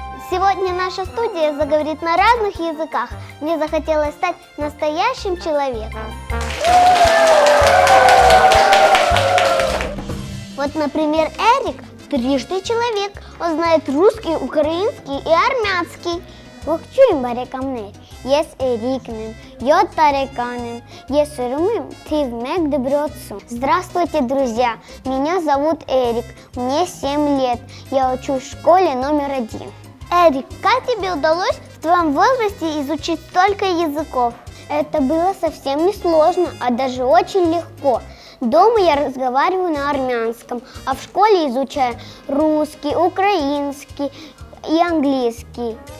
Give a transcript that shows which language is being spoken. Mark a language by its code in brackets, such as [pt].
[ru] Сегодня наша студия заговорит на разных языках. Мне захотелось стать настоящим человеком. Вот, например, Эрик трижды человек. Он знает русский, украинский и армянский. [hy] Ողջույն բարեկամներ, ես Էրիկն եմ, 7 տարեկան եմ, ես ուսում եմ թիվ 1 դպրոցում. [ru] Здравствуйте, друзья, меня зовут Эрик, мне 7 лет, я учусь в школе номер 1. Эрик, как тебе удалось в твоем возрасте изучить столько языков? Это было совсем не сложно, а даже очень легко. Дома я разговариваю на армянском, а в школе изучаю русский, украинский и английский.